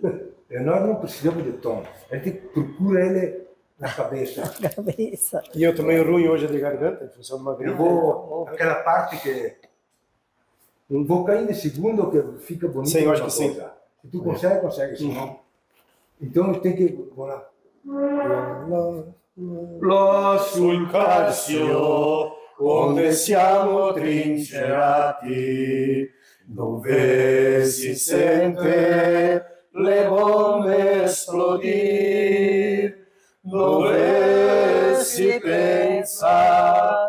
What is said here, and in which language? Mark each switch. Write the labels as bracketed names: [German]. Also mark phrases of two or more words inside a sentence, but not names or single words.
[Portuguese] Nós não precisamos de tom. A gente procura ele na cabeça. Cabeça. E eu também ruim hoje de garganta, em função de uma Eu gripe. vou, aquela parte que eu vou cair de segundo que fica bonito. Sim, eu acho uma que sim. coisa. Se tu consegue, consegue. Se não. Então eu tenho que. Vamos lá. [Italian] Là sul Carsio, onde siamo trincerati, dove si sente le bombe esplodir, dove si pensa